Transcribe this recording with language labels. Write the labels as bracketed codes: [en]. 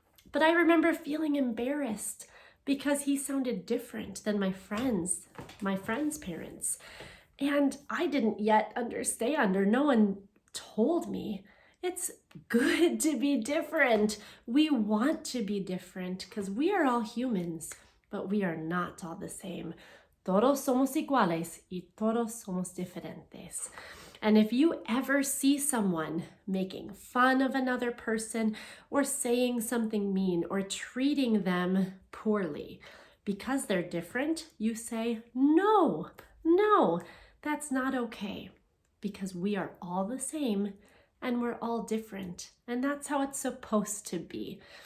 [en] But I remember feeling embarrassed because he sounded different than my friends' parents. And I didn't yet understand, or no one told me, It's good to be different. We want to be different because we are all humans, but we are not all the same. [es] Todos somos iguales y todos somos diferentes. [en] And if you ever see someone making fun of another person or saying something mean or treating them poorly because they're different, you say, no, that's not okay, because we are all the same and we're all different, and that's how it's supposed to be.